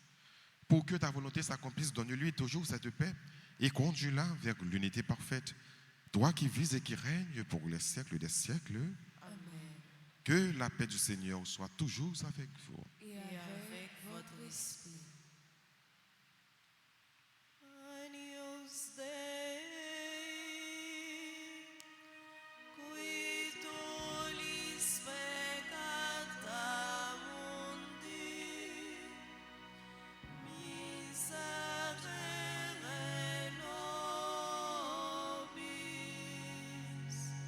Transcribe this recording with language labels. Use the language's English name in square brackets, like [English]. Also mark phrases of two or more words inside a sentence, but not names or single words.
[French] Pour que ta volonté s'accomplisse, donne-lui toujours cette paix et conduis-la vers l'unité parfaite. Toi qui vis et qui règnes pour les siècles des siècles, Amen. que la paix du Seigneur soit toujours avec vous. Et avec votre esprit. [Latin] Agnus Dei, qui tollis peccata mundi, miserere nobis.